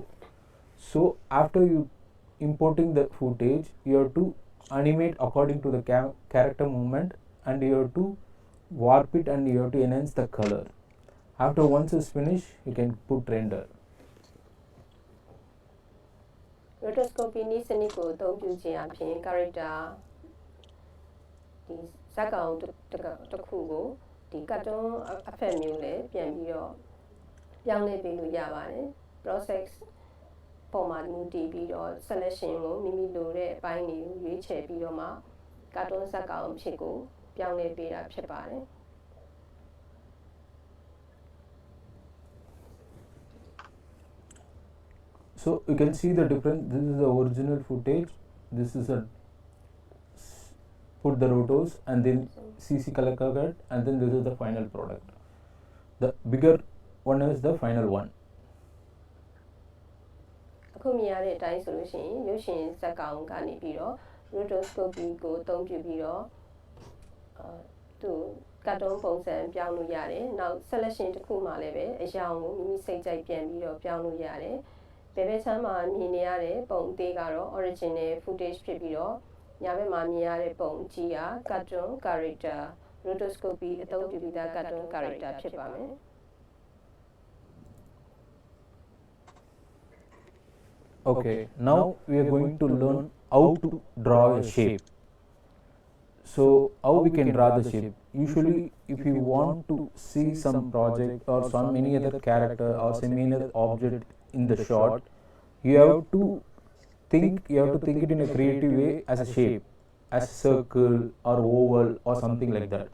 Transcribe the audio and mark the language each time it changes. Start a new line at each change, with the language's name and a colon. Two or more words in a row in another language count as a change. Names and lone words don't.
English: So after you importing the footage, you have to animate according to the character movement, and you have to warp it, and you have to enhance the color. After once it's finished, you can put render.
Burmese: rotoscopy နည်းစနစ်ကိုအသုံးပြုခြင်းအပြင် character ဒီဇာတ်ကောင်တစ်ခုကိုဒီ cartoon အဖက်မျိုးနဲ့ပြန်ပြီးတော့ပြောင်းလဲပေးလို့ရပါတယ် process ပုံမှန်မူတည်ပြီးတော့ selection ကိုမိမိလိုတဲ့အပိုင်းတွေကိုရွေးချယ်ပြီးတော့မှ cartoon ဇာတ်ကောင်အဖြစ်ကိုပြောင်းလဲပေးတာဖြစ်ပါတယ်
English: So you can see the difference. This is the original footage. This is a put the rotos, and then CC color cut, and then this is the final product. The bigger one is the final one.
Burmese: အခုမြင်ရတဲ့အတိုင်းဆိုလို့ရှိရင်ရုပ်ရှင်ဇာတ်ကောင်ကနေပြီးတော့ rotoscopy ကိုအသုံးပြုပြီးတော့သူ cartoon ပုံစံပြောင်းလို့ရတယ်နောက် selection တစ်ခုမှလည်းပဲအရောင်ကိုမိမိစိတ်ကြိုက်ပြန်ပြီးတော့ပြောင်းလို့ရတယ်ဘယ်ဘက်ချမ်းမှာမြင်နေရတဲ့ပုံအသေးကတော့
English: original footage
Burmese: ဖြစ်ပြီးတော့ညာဘက်မှာမြင်ရတဲ့ပုံအကြီးက
English: cartoon character rotoscopy
Burmese: အသုံးပြုပြီးသား
English: cartoon character
Burmese: ဖြစ်ပါမယ်
English: Okay, now we are going to learn how to draw a shape. So how we can draw the shape? Usually if you want to see some project or some any other character or some any other object in the shot, you have to think it in a creative way as a shape, as circle or oval or something like that.